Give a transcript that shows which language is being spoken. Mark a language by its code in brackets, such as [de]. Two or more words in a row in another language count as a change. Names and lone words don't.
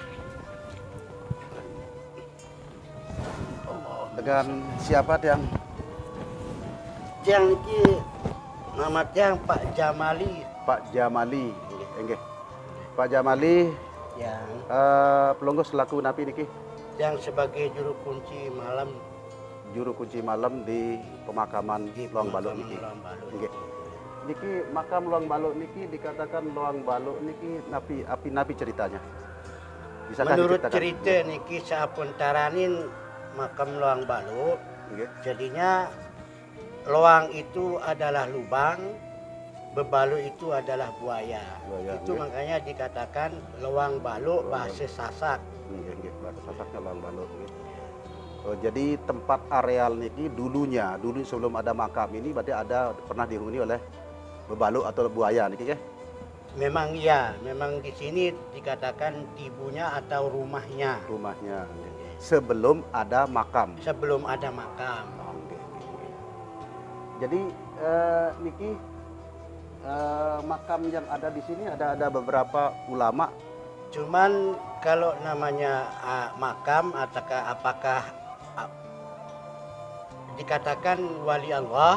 [id] Dengan siapa yang Yang ini nama yang Pak Jamali. Pak Jamali. Enggih. Pak Jamali Yang pelungguh selaku napi niki sebagai juru kunci malam di pemakaman di Luang Balu niki. Nggih. Niki makam Luang Balu niki dikatakan Luang Balu niki napi ceritanya. Bisakah Menurut diceritakan? [sas] cerita niki saapun taranin makam Luang Balu, [id] Nggih. jadinya loang itu adalah lubang, bebalu itu adalah buaya. Buaya, Itu nggih. makanya dikatakan Luang Balu bahasa Sasak. Nggih, nggih, bahasa Sasaknya Luang Balu nggih. Oh, jadi tempat areal niki dulu sebelum ada makam ini berarti pernah dihuni oleh bebalu atau buaya niki ya? Memang iya, memang di sini dikatakan ibunya atau rumahnya Rumahnya. Nggih. Sebelum ada makam. sebelum ada makam. Oh, nggih, nggih, nggih. Jadi niki makam yang ada di sini ada beberapa ulama. Cuman kalau namanya makam apakah dikatakan wali Allah,